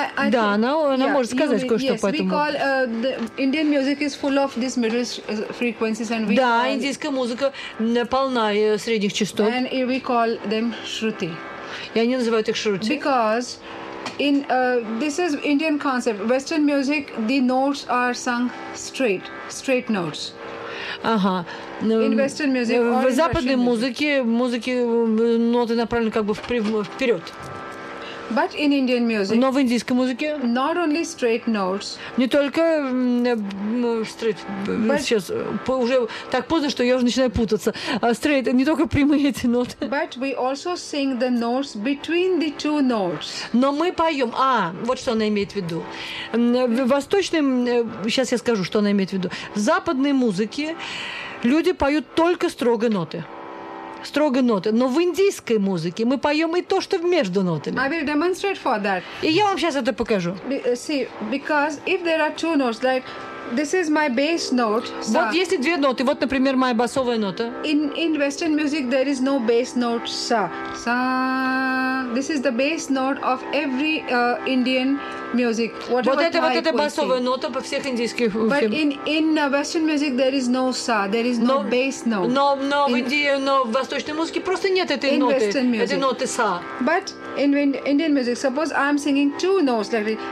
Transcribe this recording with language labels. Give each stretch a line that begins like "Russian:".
Russian: Да, она может сказать кое-что по этому.
English: Indian music is full of these middle frequencies, and we.
Russian: Да, индийская музыка полна средних частот.
English: And we call them shruti.
Russian: И они называют их shruti.
English: Because in this is Indian concept. Western music, the notes are sung straight notes.
Russian: Ага.
English: In Western music,
Russian: в западной музыке ноты направлены как бы вперед.
English: But in Indian music,
Russian: но в индийской музыке
English: not only straight notes,
Russian: не только straight, but, сейчас уже так поздно, что я уже начинаю путаться. Straight, не только прямые эти ноты.
English: But we also sing the notes between the two notes.
Russian: Но мы поем. А, вот что она имеет в виду. В восточном, сейчас я скажу, что она имеет в виду. В западной музыке люди поют только строго ноты. Строго ноты. Но в индийской музыке мы поем и то, что между нотами.
English: I will demonstrate for that.
Russian: И я вам сейчас это покажу.
English: See, because if there are two notes, like this is my bass note. Sa.
Russian: Вот если две ноты, вот, например, моя басовая нота.
English: In Western music there is no bass note sa. Sa. This is the bass note of every Indian music.
Russian: Вот это type, вот эта басовая нота по всех индийских.
English: But in Western music there is no sa, there is no bass note. No, in Indian,
Russian: но в восточной музыке просто нет этой
English: in
Russian: ноты.
English: Western music.
Russian: Этой ноты sa.
English: But in Indian music, suppose I'm singing two notes, like this.